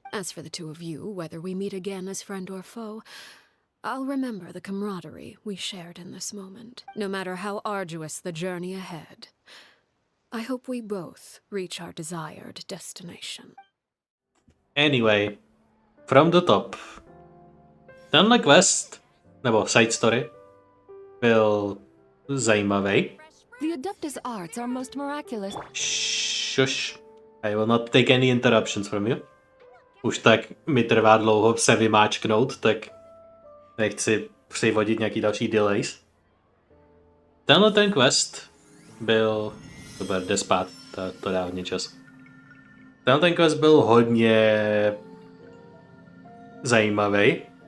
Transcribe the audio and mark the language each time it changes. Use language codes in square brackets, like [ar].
[en] As for the two of you, whether we meet again as friend or foe, I'll remember the camaraderie we shared in this moment, no matter how arduous the journey ahead. I hope we both reach our desired destination. Anyway, from the top. [cs] Tenhle quest, nebo side story, byl zajímavý. [en] The Adeptus arts are most miraculous. Shush. I will not take any interruptions from you. [cs] Už tak mi trvá dlouho se vymáčknout, tak nechci přivodit nějaký další delays. Tenhle ten quest byl... Super, jde spát, to dá hodně čas. Tenhle ten quest byl hodně zajímavý.